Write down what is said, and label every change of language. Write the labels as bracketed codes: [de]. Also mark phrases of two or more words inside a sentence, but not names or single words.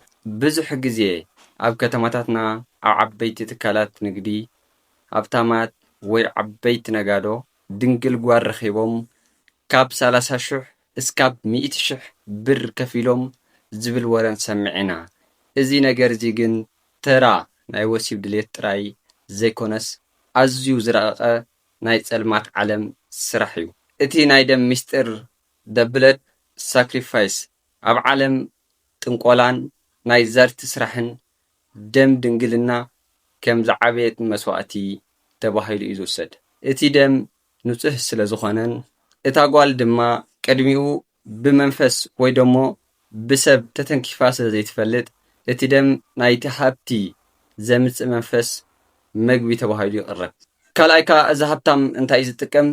[ti] ብዙሕ ግዜ ኣብ ከተማታትና ኣብ ዓበይቲ ትካላት ንግዲ ሃብታማት ወይ ዓበይቲ ነጋዶ ድንግል ጓል ረኺቦም ካብ 30,000 እስካብ 100,000 ብር ከፊሎም ዝብል ወረ ንሰምዕ ኢና። እዚ ነገር እዚ ግን ተራ ናይ ወሲብ ድሌት ጥራይ ዘይኮነስ ኣዝዩ ዝረቐቐ ናይ ጸልማት ዓለም ስራሕ እዩ። እቲ ናይ ደም ምስጢር [en] the blood sacrifice [ti] ኣብ ዓለም ጥንቆላን ናይ ዘርቲ ስራሕን ደም ድንግልና ከም ዝዓበየት መስዋእቲ ተባሂሉ እዩ ዝውሰድ። እቲ ደም ንጹህ ስለ ዝኾነን እታ ጓል ድማ ቅድሚኡ ብመንፈስ ወይ ደሞ ብሰብ ተተንኪፋ ስለ ዘይትፈልጥ እቲ ደም ናይቲ ሃብቲ ዘምጽእ መንፈስ መግቢ ተባሂሉ ይቕረብ። ካልኣይካ እዚ ሃብታም እንታይ እዩ ዝጥቀም?